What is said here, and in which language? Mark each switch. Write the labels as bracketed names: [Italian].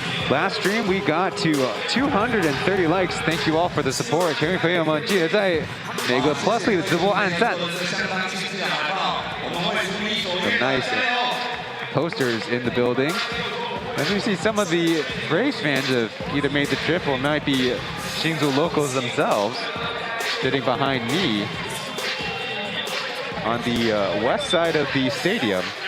[English] Last stream we got to 230 likes. Thank you all for the support. [Chinese] 全位朋友们，记得在每个 Plusly 的直播按赞。 [English] Some nice posters in the building. And we see some of the Braves fans have either made the trip or might be Hsinchu locals themselves, sitting behind me on the west side of the stadium.